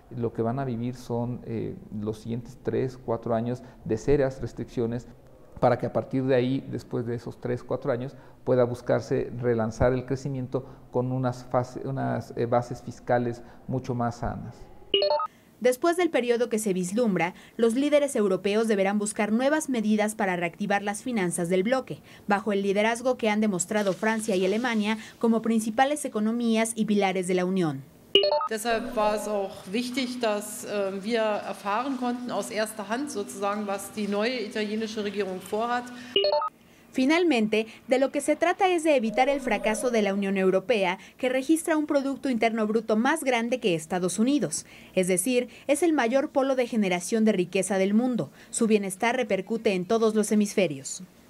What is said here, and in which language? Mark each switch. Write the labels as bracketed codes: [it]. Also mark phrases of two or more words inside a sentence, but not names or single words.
[es] Lo que van a vivir son los siguientes 3, 4 años de serias restricciones para que a partir de ahí, después de esos 3, 4 años, pueda buscarse relanzar el crecimiento con unas bases fiscales mucho más sanas. Después del periodo que se vislumbra, los líderes europeos deberán buscar nuevas medidas para reactivar las finanzas del bloque, bajo el liderazgo que han demostrado Francia y Alemania como principales economías y pilares de la Unión. [de] Deshalb war es auch wichtig, dass wir erfahren konnten aus erster Hand sozusagen, was die neue italienische Regierung vorhat. [es] Finalmente, de lo que se trata es de evitar el fracaso de la Unión Europea, que registra un Producto Interno Bruto más grande que Estados Unidos. Es decir, es el mayor polo de generación de riqueza del mundo. Su bienestar repercute en todos los hemisferios.